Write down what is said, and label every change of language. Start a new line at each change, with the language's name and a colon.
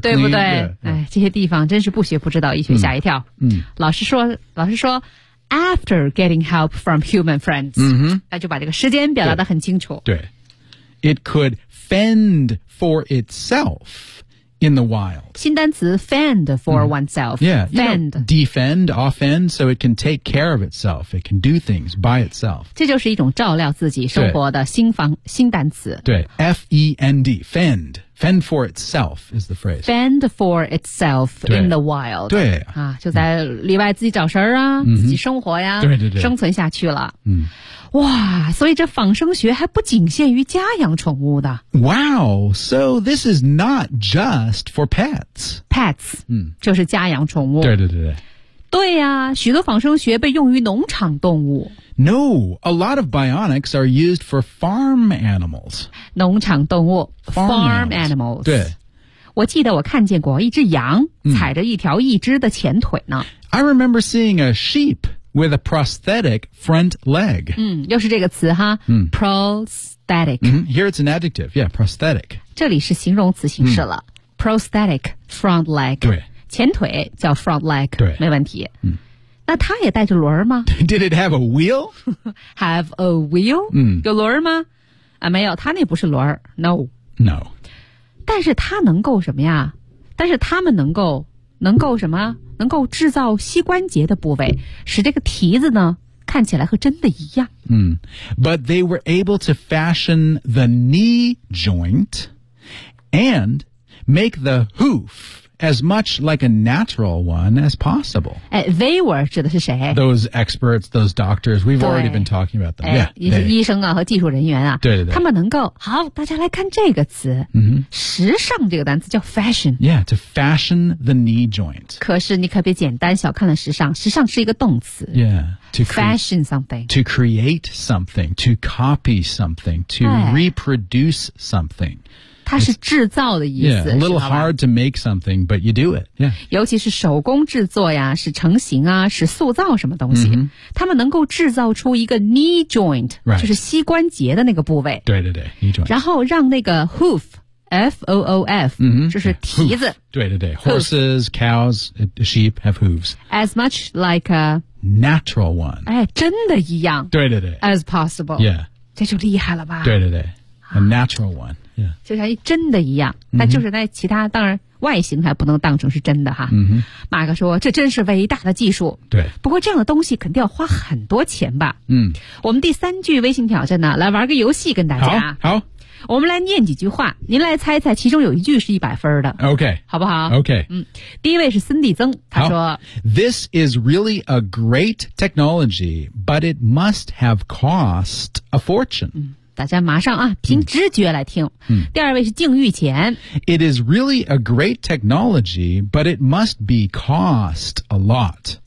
Chinese: 对不对、哎、这些地方真是不学不知道一学吓一跳老师说
English: After getting help from human friends,、
Chinese: 那就把这个时间表达得很清楚。
English: 对 ，It could fend for itself in the wild. 新单词 fend for oneself. Yeah, fend, you know, defend, offend, so it can take care of itself. It can do things by itself.
Chinese: 这就是一种照料自己生活的新单词。
English: 对 ，fend, fend. Fend for itself is the phrase. Fend for itself in the wild.
Chinese: 对啊，就在里外自己找食儿啊，自己生活呀，对，生存下去了。嗯，哇，所以这仿生学还不仅限于家养宠物的。
English: Wow, so this is not just for pets.
Chinese: Pets, 就是家养宠物。对呀、许多仿生学被用于农场动物。
English: No, a lot of bionics are used for farm animals.
Chinese: 农场动物
English: farm animals. 对。
Chinese: 我记得我看见过一只羊踩着一条一只的前腿呢。
English: I remember seeing a sheep with a prosthetic front leg.
Chinese: 又是这个词哈 prosthetic.、
English: Here it's an adjective, yeah, prosthetic.
Chinese: 这里是形容词形式了、
English: prosthetic front leg.
Chinese: 对。前腿叫 front leg, 对没问题。嗯、那它也带着轮吗
English: ?Did it have a wheel? have a wheel?、
Chinese: 有轮吗啊没有它那不是轮 ,no。
English: No。
Chinese: 但是它能够什么呀但是它们能够什么能够制造膝关节的部位使这个蹄子呢看起来和真的一样。
English: But they were able to fashion the knee joint and make the hoof. As much like a natural one as possible. They were
Chinese: 指的是谁
English: Those experts, those doctors. We've already been talking about them. Yeah,
Chinese: 医生啊和技术人员啊。对。他们能够好大家来看这个词。时尚这个单词叫 fashion.
English: Yeah, to fashion the knee joint.
Chinese: 可是你可别简单小看了时尚。时尚是一个动词。
English: Yeah, to fashion something. To create something, to copy something, to reproduce something.
Chinese: 它是制造的意思。
English: Yeah, a little hard to make something, but you do it. Yeah.
Chinese: 尤其是手工制作呀，是成型啊，是塑造什么东西。 Mm-hmm. 他们能够制造出一个
English: knee joint,、 right.
Chinese: 就是膝关节的那个部位。
English: 对对对 ,knee joint.
Chinese: 然后让那个 hoof,F-O-O-F,、
English: mm-hmm.
Chinese: 就是蹄子。
English: Yeah, hoof.
Chinese: 对对对
English: ,horses, cows, sheep have hooves. As much like a natural one.
Chinese: 哎真的一样。对对对
English: ,as possible. Yeah.
Chinese: 这就厉害了吧。
English: 对对对 ,a natural one.、Yeah.
Chinese: 就像真的一样。但就是在其他、mm-hmm. 当然外形还不能当成是真的哈。嗯、mm-hmm. 马克说这真是伟大的技术。对。不过这样的东西肯定要花很多钱吧。嗯、mm-hmm.。我们第三句微信挑战呢来玩个游戏跟大家。好。我们来念几句话，您来猜猜，其中有一句是100分的。
English: OK，
Chinese: 好不好
English: ？OK，
Chinese: 嗯，第一位是孙地曾，他说
English: ：“This is really a great technology, but it must have cost a fortune。”
Chinese: 嗯，大家马上啊，凭直觉来听。嗯，第二位是靖玉前
English: ：“It is really a great technology, but it must be cost a lot。”